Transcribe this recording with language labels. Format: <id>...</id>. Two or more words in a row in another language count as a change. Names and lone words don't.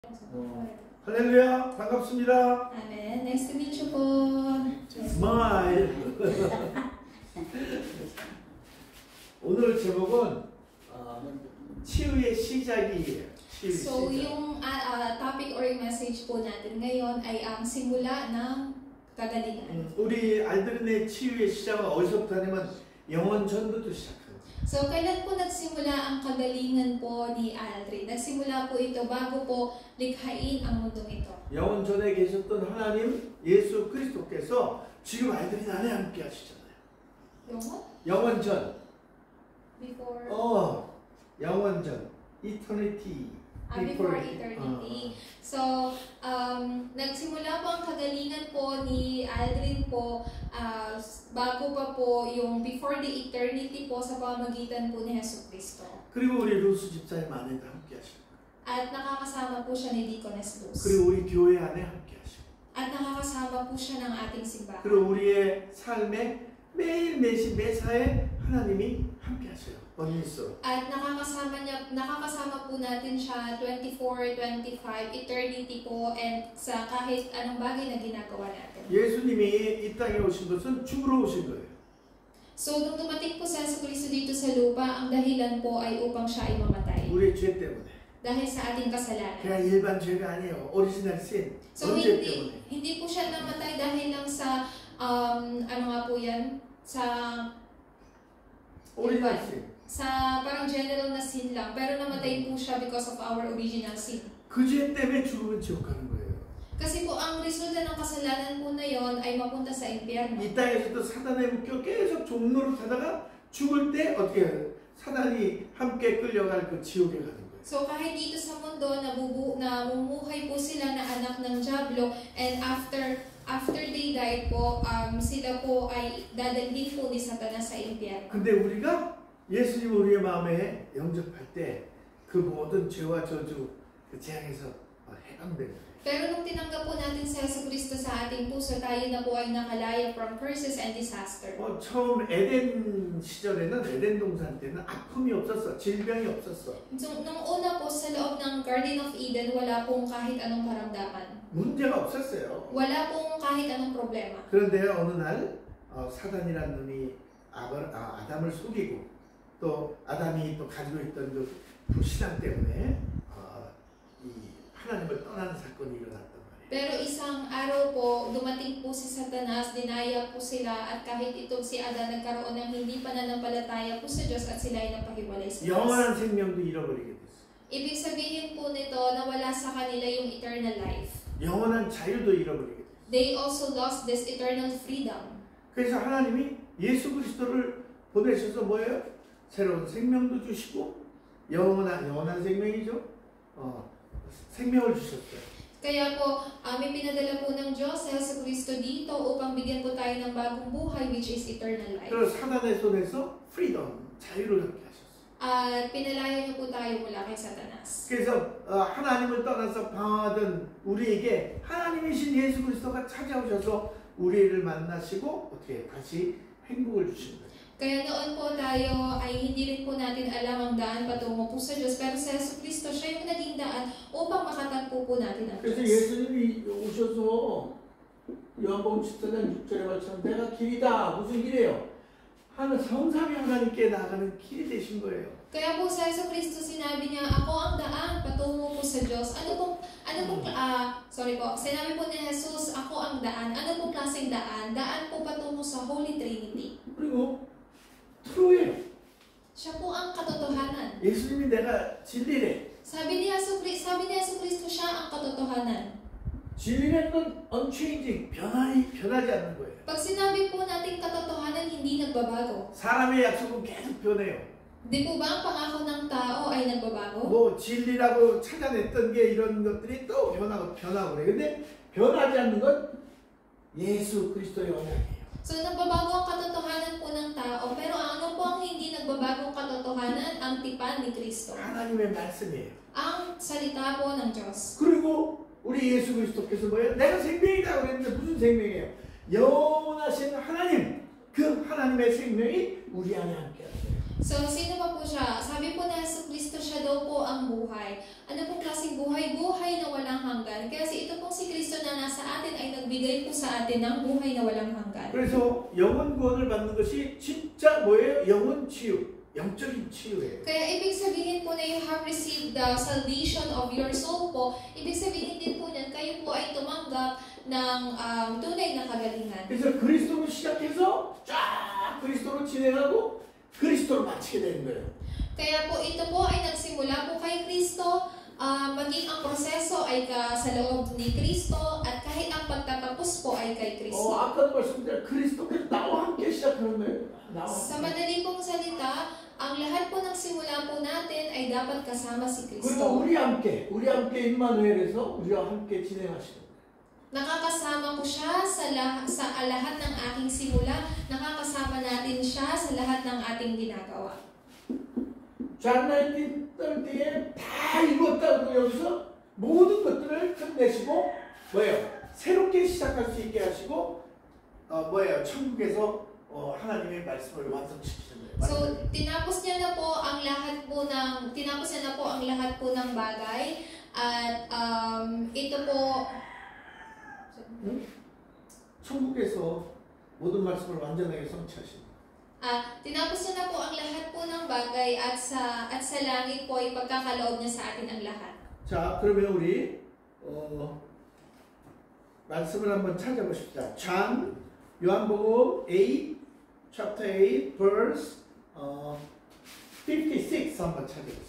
<ko>할렐루야, 반갑습니다.</ko> <en>Amen. Nice to meet you po.</en> <ko>스마일. 오늘 제목은 치유의 시작이에요. 치유의 So, 시작.</ko> <tl>yung topic or yung message po natin ngayon ay ang simula ng kagalingan.</tl> <ko>우리 알드린의 치유의 시작은 어디서부터 하냐면 영원전부터 시작합니다.</ko> <tl>So, kailan po nagsimula ang kagalingan po ni Aldrin? Nagsimula po ito bago po likhain ang mundong ito.</tl> <ko>영원전에 계셨던 하나님 예수 그리스도께서 지금 알드린 안에 함께 하시잖아요. 영원전. Before? 영원전.</ko> <en>Eternity. Before eternity.</en> <tl>So, nagsimula po ang kagalingan po ni Aldrin po bago pa po yung</tl> <en>before the eternity</en> <tl>po sa pamamagitan po ni Hesus Kristo.</tl> <ko>그리고 우리 루스 집사님 안에도 함께 하시고.</ko> <tl>At nakakasama po siya ni Deaconess Luz.</tl> <ko>그리고 우리 교회 안에 함께 하시고.</ko> <tl>At nakakasama po siya ng ating simbahan.</tl> <ko>그리고 우리의 삶에 매일 매사에 하나님이 함께 하셔요. 언니서.</ko> <tl>At nakakasama po natin siya 24, 25, eternity po, and sa kahit anong bagay na ginagawa natin.</tl> <ko>예수님이 이 땅에 오신 것은 죽으러 오신 거예요.</ko> <tl>So, nung dumating po sa Kristo dito sa lupa, ang dahilan po ay upang siya ay mamatay.</tl> <ko>우리의 죄 때문에.</ko> <tl>Dahil sa ating kasalanan.</tl> <ko>그냥 일반 죄가 아니에요.</ko> <en>original sin. So,</en> <ko>죄 때문에.</ko> <tl>hindi po siya namatay dahil lang sa, ano nga po yan? Sa</tl> <en>original sin.</en> <tl>Sa parang general na sin lang, pero namatay po siya</tl> <en>because of our original sin.</en> <ko>그 죄 때문에 죽으면 지옥 가는 거예요.</ko> <tl>Kasi po ang resulta ng kasalanan po na yon ay mapunta sa impyerno.</tl> <ko>이 땅에서도 사단에 묶여 계속 종로를 타다가 죽을 때 어떻게 해요? 사단이 함께 끌려갈 그 지옥에 가는 거예요.</ko> <tl>So kahit dito sa mundo namumuhay po sila na anak ng Diablo,</tl> <en>and after they died</en> <tl>po, sila po ay dadalhin po ni Satanas sa impyerno.</tl> <ko>근데 우리가 예수님 우리의 마음에 영접할 때 그 모든 죄와 저주 그 재앙에서 해방되는 거예요.</ko> <tl>Pero nung tinanggap po natin si Jesucristo sa ating puso, tayo na po ay nakalaya</tl> <en>from curses and disaster.</en> <ko>처음 에덴 시절에는 에덴 동산 때는 아픔이 없었어. 질병이 없었어.</ko> <tl>So, nung una po sa loob ng Garden of Eden, wala pong kahit anong karamdaman.</tl> <ko>문제가 없었어요.</ko> <tl>Wala pong kahit anong problema.</tl> <ko>그런데 어느 날 사단이라는 놈이 아담을 속이고 또 아담이 또 가지고 있던 그 불신앙 때문에 이 하나님을 떠나는 사건이 일어났단 말이에요.</ko> <tl>Pero isang araw po, dumating po si Satanas, dinaya po sila, at kahit itong si Adan nagkaroon ng hindi pananampalataya po sa Diyos at sila ay napahiwalay sa Diyos.</tl> <ko>영원한 생명도 잃어버리게 됐어요.</ko> <tl>Ibig sabihin po nito na wala sa kanila yung</tl> <en>eternal life.</en> <ko>영원한 자유도 잃어버리게 됐어요.</ko> <en>They also lost this eternal freedom.</en> <ko>그래서 하나님이 예수 그리스도를 보내셔서 뭐예요? 새로운 생명도 주시고 영원한 생명이죠. 생명을 주셨어요.</ko> <tl>Kaya po, may pinadala po ng Diyos sa Jesucristo dito upang bigyan po tayo ng bagong buhay,</tl> <en>which is eternal life.</en> <ko>그리고 사단의 손에서 프리덤, 자유를 갖게 하셨어요.</ko> <tl>At pinalaya niyo po tayo mula kay Satanas.</tl> <ko>그래서 하나님을 떠나서 방황하던 우리에게 하나님이신 예수 그리스도가 찾아오셔서 우리를 만나시고 어떻게 다시 행복을 주신 거예요.</ko> <tl>Kaya noon po tayo ay hindi rin po natin alam ang daan patungo po sa Diyos, pero sa Jesucristo siya yung naging daan upang makatagpo po natin ang</tl> <ko>그래서</ko> <tl>Diyos.</tl> <ko>예수님이 오셔서 요한복음 14장 6절에 말처럼 내가 길이다. 무슨 길이에요? 성삼위 하나님께 나아가는 길이 되신 거예요.</ko> <tl>Kaya po sa Jesucristo sinabi niya, ako ang daan patungo po sa Diyos. Sinabi po ni Jesus, ako ang daan. Ano pong klaseng daan? Daan po patungo sa Holy Trinity.</tl> <ko>그리고 트루예요.</ko> <tl>Siya po ang katotohanan.</tl> <ko>예수님이 내가 진리래.</ko> <tl>Sabi ni Jesucristo siya ang katotohanan.</tl> <ko>진리라는 건 unchanging, 변하지 않는 거예요.</ko> <tl>Pag sinabi po natin katotohanan, hindi nagbabago.</tl> <ko>사람의 약속은 계속 변해요.</ko> <tl>Di po ba ang pangako ng tao ay nagbabago?</tl> <ko>뭐 진리라고 찾아냈던 게 이런 것들이 또 변하고 그래. 근데 변하지 않는 건 예수 그리스도의 언약이에요.</ko> <tl>So, nagbabago ang katotohanan po ng tao, pero ano po ang hindi nagbabagong katotohanan? Ang tipan ni Kristo.</tl> <ko>하나님의 말씀이에요.</ko> <tl>Ang salita po ng Diyos.</tl> <ko>그리고 우리 예수 그리스도께서 뭐예요? 내가 생명이다 그랬는데 무슨 생명이에요? 영원하신 하나님, 그 하나님의 생명이 우리 안에 함께 하세요.</ko> <tl>So, sino pa po siya? Sabi po na Jesucristo siya daw po ang buhay. Ano pong klaseng buhay? Buhay na walang hanggan. Kasi ito pong si Kristo na nasa atin ay nagbigay po sa atin ng buhay na walang hanggan.</tl> <ko>그래서 영혼 구원을 받는 것이 진짜 뭐예요? 영혼 치유, 영적인 치유예요.</ko> <tl>Kaya ibig sabihin po na</tl> <en>you have received the salvation of your soul</en> <tl>po, ibig sabihin din po niyan, kayo po ay tumanggap ng tunay na kagalingan.</tl> <ko>그래서 그리스도로 시작해서 쫙 그리스도로 진행하고 그리스도로 마치게 되는 거예요.</ko> <tl>Kaya po ito po ay nagsimula po kay Kristo, maging ang proseso ay sa loob ni Kristo at kahit ang pagtatapos po ay kay Kristo.</tl> <ko>아까도 말씀드린 그리스도가 나와 함께 시작하는 거예요.</ko> <tl>Sa madali pong salita, ang lahat po ng simula po natin ay dapat kasama si</tl> <ko>그리고</ko> <tl>Kristo.</tl> <ko>우리 함께 임마누엘에서 우리와 함께 진행하시는 거예요.</ko> <tl>Nakakasama ko siya sa lahat ng aking simula. Nakakasama natin siya sa lahat ng ating ginagawa.</tl> <ko>John 19:30에 다 이뤘다고 여기서 모든 것들을 끝내시고 뭐예요? 새롭게 시작할 수 있게 하시고 천국에서 하나님의 말씀을 완성시키는 거예요.</ko> <tl>So, tinapos niya na po ang lahat po ng bagay at ito po</tl> <ko>천국에서 모든 말씀을 완전하게 성취하십니다.</ko> <tl>tinapos niya na po ang lahat po ng bagay at sa langit po ay pagkakaloob niya sa atin ang lahat.</tl> <ko>자, 그러면 우리 말씀을 한번 찾아보십시다. 요한복음 8,</ko> <en>chapter 8, verse 56</en> <ko>한번 찾아보세요.</ko>